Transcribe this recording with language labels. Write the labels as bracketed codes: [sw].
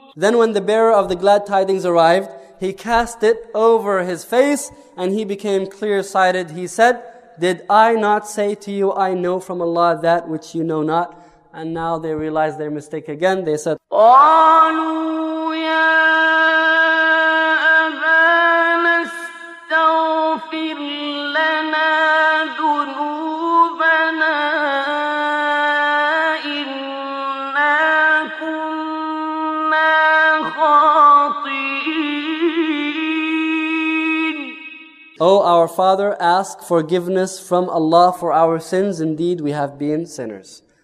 [en] Then when the bearer of the glad tidings arrived, he cast it over his face and he became clear-sighted. He said, did I not say to you, I know from Allah that which you know not? And now they realized their mistake again. They said, [ar] قالوا يا أبانا استغفر لنا ذنوبنا إنا كنا خاطئين. [en] O our Father, ask forgiveness from Allah for our sins. Indeed, we have been sinners.